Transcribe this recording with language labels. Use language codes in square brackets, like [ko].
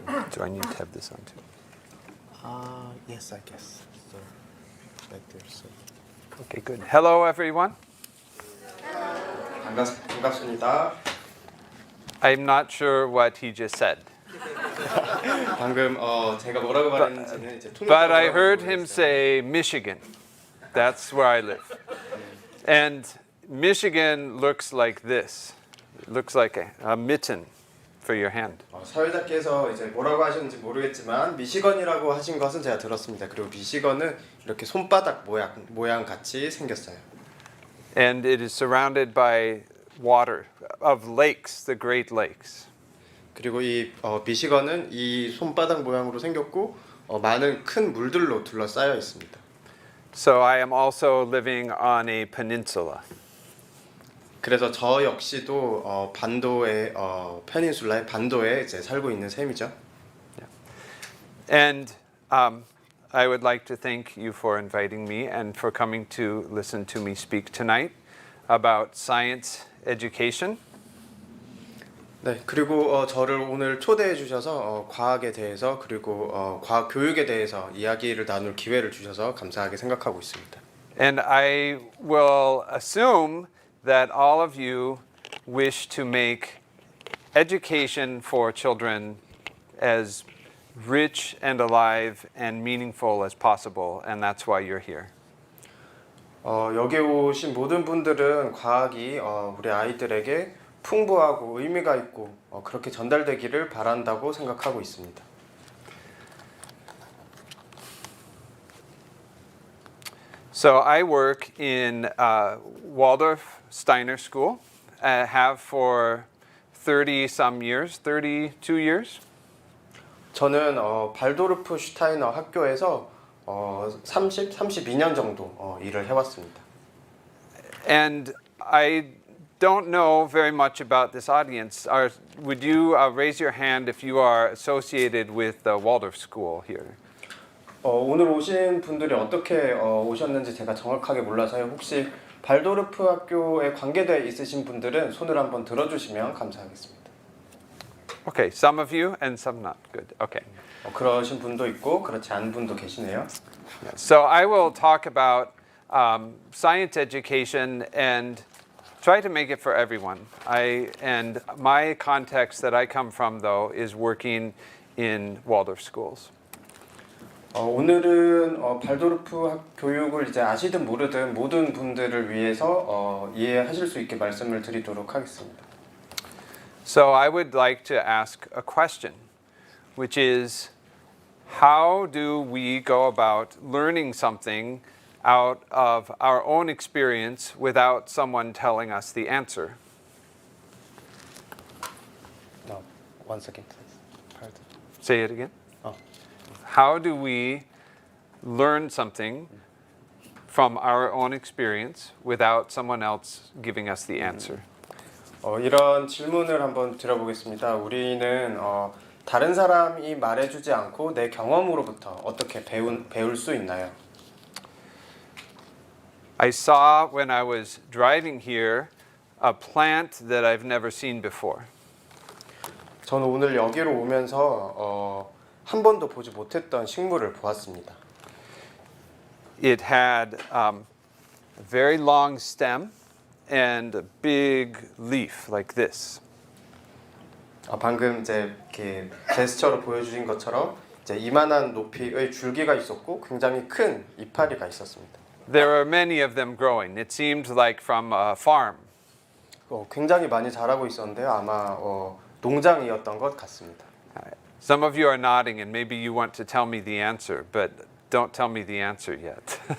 [en] Do I need to have this on too? Yes, I guess. So, right there. So. Okay, good. Hello, everyone. [ko] 반갑습니다. [en] I'm not sure what he just said, [ko] 방금 제가 뭐라고 말했는지는 이제 [en] but I heard him say Michigan. That's where I live. And Michigan looks like this. It looks like a mitten for your hand. [ko] 사회자께서 이제 뭐라고 하셨는지 모르겠지만 미시건이라고 하신 것은 제가 들었습니다. 그리고 미시건은 이렇게 손바닥 모양 같이 생겼어요. [en] And it is surrounded by water of lakes, the Great Lakes. [ko] 그리고 이 미시건은 이 손바닥 모양으로 생겼고 많은 큰 물들로 둘러싸여 있습니다. [en] So I am also living on a peninsula. [ko] 그래서 저 역시도 반도의 페닌슐라의 반도에 이제 살고 있는 셈이죠. [en] And I would like to thank you for inviting me and for coming to listen to me speak tonight. about science education. [ko] 네, 그리고 저를 오늘 초대해 주셔서 과학에 대해서 그리고 과학 교육에 대해서 이야기를 나눌 기회를 주셔서 감사하게 생각하고 있습니다. [en] And I will assume that all of you wish to make education for children as rich and alive and meaningful as possible, and that's why you're here. [ko] 여기 오신 모든 분들은 과학이 우리 아이들에게 풍부하고 의미가 있고 그렇게 전달되기를 바란다고 생각하고 있습니다. [en] So I work in Waldorf Steiner School, have for 30 some years, 32 years. [ko] 저는 발도르프 슈타이너 학교에서 32년 정도 일을 해왔습니다. [en] And I don't know very much about this audience. Would you raise your hand if you are associated with the Waldorf School here? [ko] 오늘 오신 분들이 어떻게 오셨는지 제가 정확하게 몰라서요. 혹시 발도르프 학교에 관계되어 있으신 분들은 손을 한번 들어주시면 감사하겠습니다. [en] Okay, some of you and some not. Good. Okay. [ko] 그러신 분도 있고 그렇지 않은 분도 계시네요. [en] So I will talk about science education and try to make it for everyone. And my context that I come from, though, is working in Waldorf schools. [ko] 오늘은 발도르프 교육을 이제 아시든 모르든 모든 분들을 위해서 이해하실 수 있게 말씀을 드리도록 하겠습니다. [en] So I would like to ask a question, which is, how do we go about learning something out of our own experience without someone telling us the answer? No, one second, please. Pardon. Say it again. How do we learn something from our own experience without someone else giving us the answer? [ko] 이런 질문을 한번 드려보겠습니다. 우리는 다른 사람이 말해주지 않고 내 경험으로부터 어떻게 배울 수 있나요? [en] I saw when I was driving here a plant that I've never seen before. [ko] 저는 오늘 여기로 오면서 한 번도 보지 못했던 식물을 보았습니다. [en] It had a very long stem and a big leaf like this. [ko] 방금 이제 이렇게 제스처로 보여주신 것처럼 이제 이만한 높이의 줄기가 있었고 굉장히 큰 이파리가 있었습니다. [en] There were many of them growing. It seemed like from a farm. [ko] 굉장히 많이 자라고 있었는데요. 아마 농장이었던 것 같습니다. [en] Some of you are nodding and maybe you want to tell me the answer, but don't tell me the answer yet.